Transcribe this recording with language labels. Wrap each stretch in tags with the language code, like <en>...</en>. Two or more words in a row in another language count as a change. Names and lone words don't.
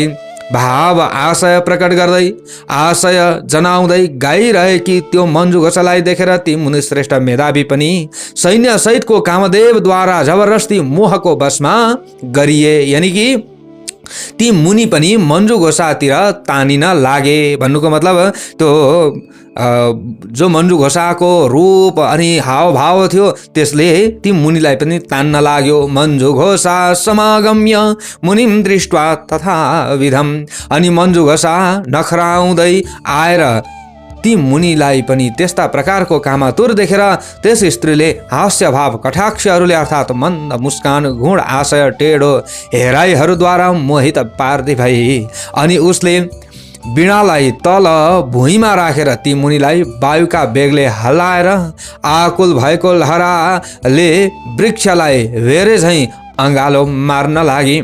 <ne>भाव आशय प्रकट गर्दै आशय जनाउँदै गाइरहेकी त्यो मञ्जु घोषालाई देखेर ती मुनिश्रेष्ठ मेधावी पनि सैन्य सहितको कामदेवद्वारा जबरजस्ती मोहको बसमा गरिए। यानि कि ती मुनि पनि मञ्जु घोषातिर तानिन लागे। भन्नुको मतलब त्यो जो मञ्जु घोषाको रूप अनि हावभाव थियो त्यसले ती मुनिलाई पनि तान्न लाग्यो।</ne> <sa>मञ्जु घोषा समागम्य मुनिम दृष्ट्वा तथा विधम।</sa> <ne>अनि मञ्जु घोषा नखराउँदै आएर ती मुनिलाई पनि त्यस्ता प्रकारको कामातुर देखेर त्यस स्त्रीले हास्य भाव कटाक्षहरूले अर्थात् मन्द मुस्कान गुण आशय टेढो हेराइहरूद्वारा मोहित पार्दै भई। अनि उसले वीणालाई तल भुइँमा राखेर ती मुनिलाई वायुका बेगले हल्लाएर आकुल भएको लहराले वृक्षलाई भेरे झैँ अँगालो मार्न लागि।</ne>